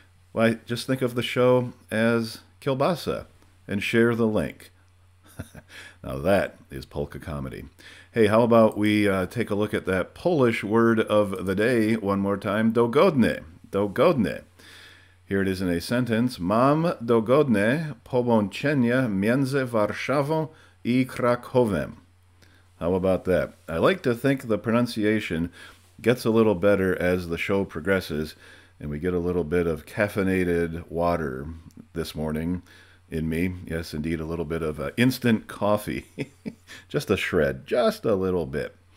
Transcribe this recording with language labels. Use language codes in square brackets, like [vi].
[en] Why, just think of the show as kielbasa and share the link. Now that is polka comedy. Hey, how about we take a look at that Polish word of the day one more time, dogodne. [pl] Dogodne. [en] Here it is in a sentence. [pl] Mam dogodne połączenie między Warszawą I Krakowem. [en] How about that? I like to think the pronunciation gets a little better as the show progresses, and we get a little bit of caffeinated water this morning in me. Yes, indeed, a little bit of instant coffee. Just a shred, just a little bit.